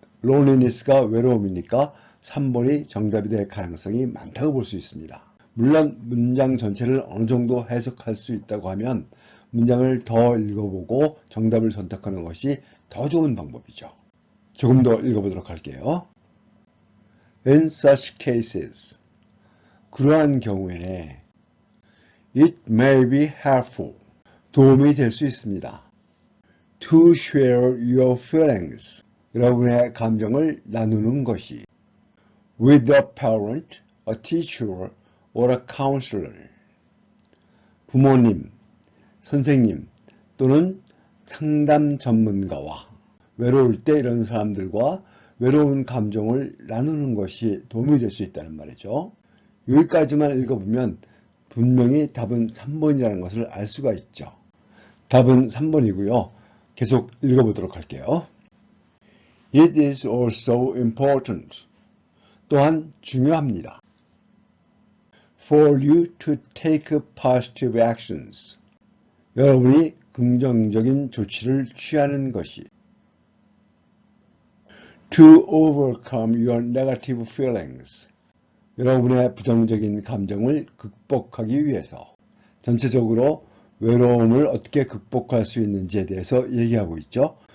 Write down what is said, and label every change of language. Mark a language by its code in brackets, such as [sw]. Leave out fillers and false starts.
[ko] loneliness가 외로움이니까 3번이 정답이 될 가능성이 많다고 볼 수 있습니다. 물론 문장 전체를 어느 정도 해석할 수 있다고 하면 문장을 더 읽어보고 정답을 선택하는 것이 더 좋은 방법이죠. 조금 더 읽어보도록 할게요. [en] In such cases, [ko] 그러한 경우에 [en] it may be helpful, [ko] 도움이 될 수 있습니다. [en] To share your feelings, [ko] 여러분의 감정을 나누는 것이 [en] with a parent, a teacher, or a counselor, [ko] 부모님, 선생님 또는 상담 전문가와 외로울 때 이런 사람들과 외로운 감정을 나누는 것이 도움이 될 수 있다는 말이죠. 여기까지만 읽어보면 분명히 답은 3번이라는 것을 알 수가 있죠. 답은 3번이고요. 계속 읽어보도록 할게요. [en] It is also important. [ko] 또한 중요합니다. [en] For you to take positive actions. [ko] 여러분이 긍정적인 조치를 취하는 것이 [en] To overcome your negative feelings. [ko] 여러분의 부정적인 감정을 극복하기 위해서 전체적으로 외로움을 어떻게 극복할 수 있는지에 대해서 얘기하고 있죠.